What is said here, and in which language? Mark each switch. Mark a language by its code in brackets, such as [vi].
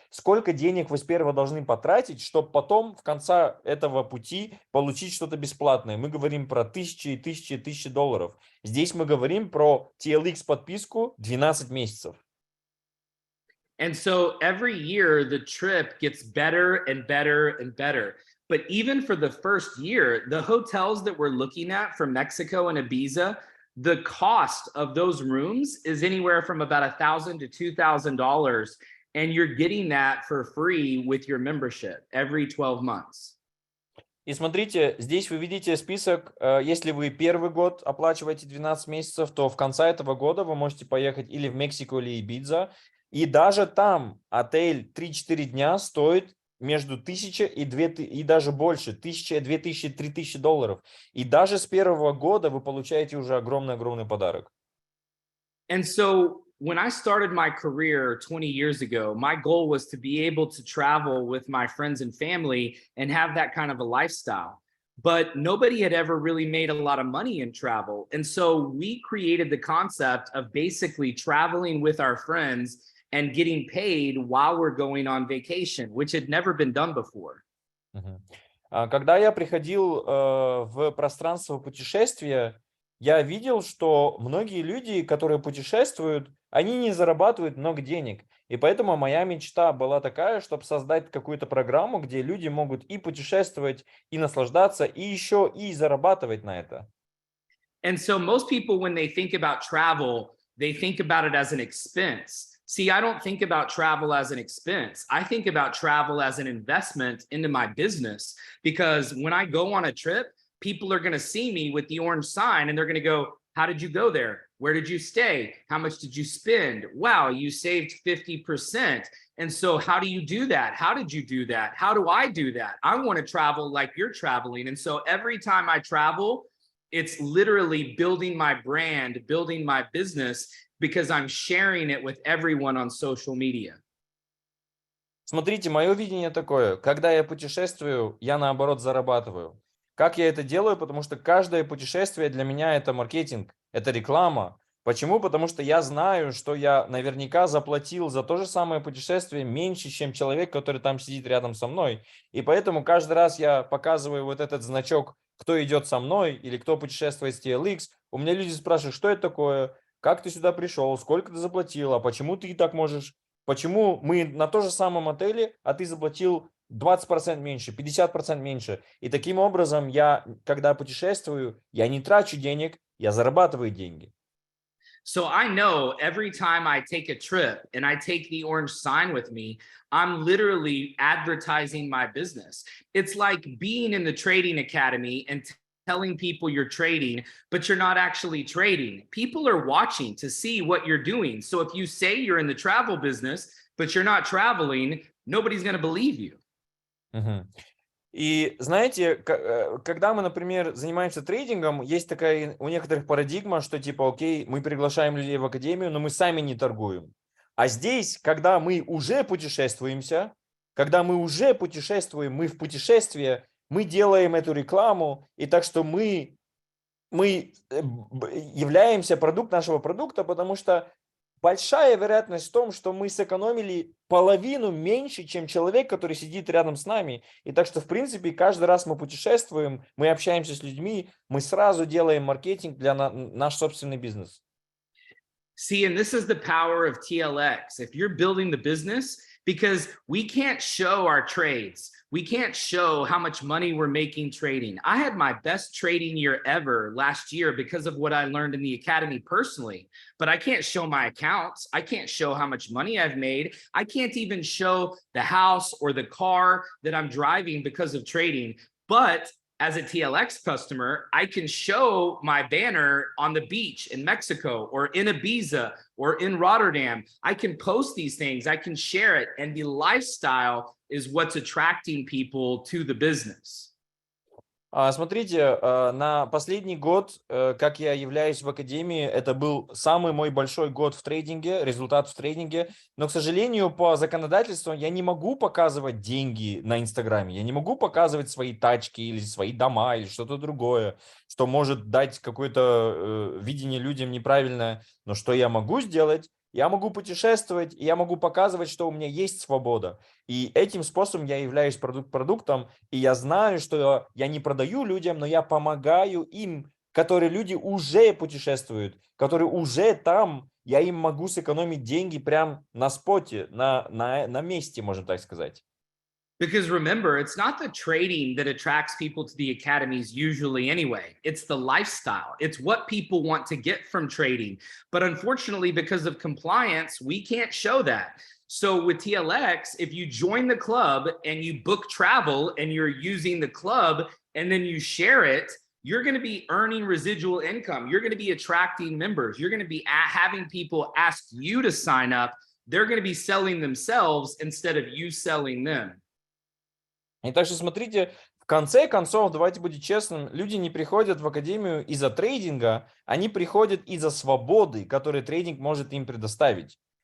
[ru] Сколько денег вы сперва должны потратить, чтобы потом в конце этого пути получить что-то бесплатное. Мы говорим про тысячи и тысячи и тысячи долларов. Здесь мы говорим про TLX подписку 12 месяцев. [en] And so every year the trip gets better and better and better. But even for the first year, the hotels that we're looking at from Mexico and Ibiza, the cost of those rooms is anywhere from about $1,000 to $2,000, and you're getting that for free with your membership every 12 months. [ru] И смотрите, здесь вы видите список, если вы первый год оплачиваете 12 месяцев, то в конце этого года вы можете поехать или в Мексику, или Ибиза, и даже там отель 3-4 дня стоит между 1000 и 2000, и даже больше, 1000, 2000, 3000 долларов. И даже с первого года вы получаете уже огромный-огромный подарок. [en] And so when I started my career 20 years ago, my goal was to be able to travel with my friends and family and have that kind of a lifestyle. But nobody had ever really made a lot of money in travel. And so we created the concept of basically traveling with our friends and getting paid while we're going on vacation, which had never been done before. [ru] Когда я приходил в пространство путешествия, я видел, что многие люди, которые путешествуют, они не зарабатывают много денег. И поэтому моя мечта была такая, чтобы создать какую-то программу, где люди могут и путешествовать, и наслаждаться, и еще и зарабатывать на это. [en] And so most people, when they think about travel, they think about it as an expense. See, I don't think about travel as an expense. I think about travel as an investment into my business, because when I go on a trip, people are going to see me with the orange sign and they're going to go, how did you go there? Where did you stay? How much did you spend? Wow, you saved 50%. And so how do you do that? How did you do that? How do I do that? I want to travel like you're traveling. And so every time I travel, it's literally building my brand, building my business, because I'm sharing it with everyone on social media. [ru] Смотрите, мое видение такое. Когда я путешествую, я наоборот зарабатываю. Как я это делаю? Потому что каждое путешествие для меня это маркетинг, это реклама. Почему? Потому что я знаю, что я наверняка заплатил за то же самое путешествие меньше, чем человек, который там сидит рядом со мной. И поэтому каждый раз я показываю вот этот значок, кто идет со мной или кто путешествует с TLX. У меня люди спрашивают, что это такое, как ты сюда пришел, сколько ты заплатил, а почему ты так можешь, почему мы на том же самом отеле, а ты заплатил 20% меньше, 50% меньше. И таким образом я, когда путешествую, я не трачу денег, я зарабатываю деньги. [en] So I know every time I take a trip and I take the orange sign with me, I'm literally advertising my business. It's like being in the trading academy and telling people you're trading, but you're not actually trading. People are watching to see what you're doing. So if you say you're in the travel business, but you're not traveling, nobody's going to believe you. [ru] И знаете, когда мы, например, занимаемся трейдингом, есть такая у некоторых парадигма, что типа, окей, мы приглашаем людей в академию, но мы сами не торгуем. А здесь, когда мы уже путешествуемся, мы в путешествии, мы делаем эту рекламу, и так что мы являемся продукт нашего продукта, потому что большая вероятность в том, что мы сэкономили половину меньше, чем человек, который сидит рядом с нами. И так что, в принципе, каждый раз мы путешествуем, мы общаемся с людьми, мы сразу делаем маркетинг для наш собственный бизнес. [en] See, and this is the power of TLX. If you're building the business, because we can't show our trades. We can't show how much money we're making trading. I had my best trading year ever last year because of what I learned in the academy personally, but I can't show my accounts. I can't show how much money I've made. I can't even show the house or the car that I'm driving because of trading. But as a TLX customer, I can show my banner on the beach in Mexico or in Ibiza or in Rotterdam. I can post these things, I can share it, and the lifestyle is what's attracting people to the business. [ru] Смотрите, на последний год, как я являюсь в академии, это был самый мой большой год в трейдинге, результат в трейдинге. Но, к сожалению, по законодательству я не могу показывать деньги на Инстаграме. Я не могу показывать свои тачки или свои дома или что-то другое, что может дать какое-то видение людям неправильное. Но что я могу сделать? Я могу путешествовать, и я могу показывать, что у меня есть свобода. И этим способом я являюсь продуктом, и я знаю, что я не продаю людям, но я помогаю им, которые люди уже путешествуют, которые уже там, я им могу сэкономить деньги прямо на споте, на месте, можно так сказать. [en] Because remember, it's not the trading that attracts people to the academies usually anyway. It's the lifestyle. It's what people want to get from trading. But unfortunately, because of compliance, we can't show that. So with TLX, if you join the club and you book travel and you're using the club and then you share it, you're going to be earning residual income. You're going to be attracting members. You're going to be having people ask you to sign up. They're going to be selling themselves instead of you selling them. [ru] И так что смотрите, в конце концов, давайте будем честным, люди не приходят в академию из-за трейдинга, они приходят из-за свободы, которую трейдинг может им предоставить.